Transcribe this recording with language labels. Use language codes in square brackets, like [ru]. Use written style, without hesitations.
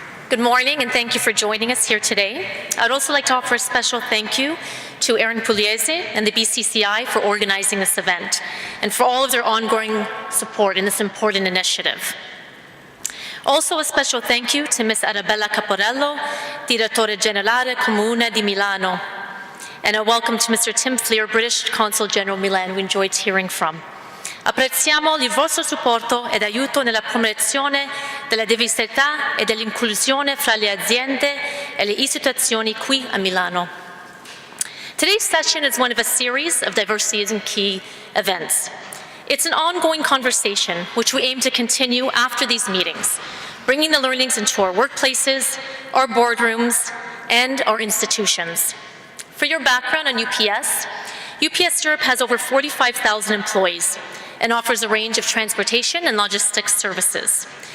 [en] Good morning, and thank you for joining us here today. I'd also like to offer a special thank you to Aaron Pugliese and the BCCI for organizing this event and for all of their ongoing support in this important initiative. Also, a special thank you to Ms. Arabella Caporello, Direttore Generale Comune di Milano, and a welcome to Mr. Tim Fleer, British Consul General Milan, we enjoyed hearing from. [it] Apprezziamo il vostro supporto ed aiuto nella promozione della diversità e dell'inclusione fra le aziende e le istituzioni qui a Milano. [en] Today's session is one of a series of diversity is key events. It's an ongoing conversation which we aim to continue after these meetings, bringing the learnings into our workplaces, our boardrooms, and our institutions. For your background on UPS, UPS Europe has over 45,000 employees and offers a range of transportation and logistics services.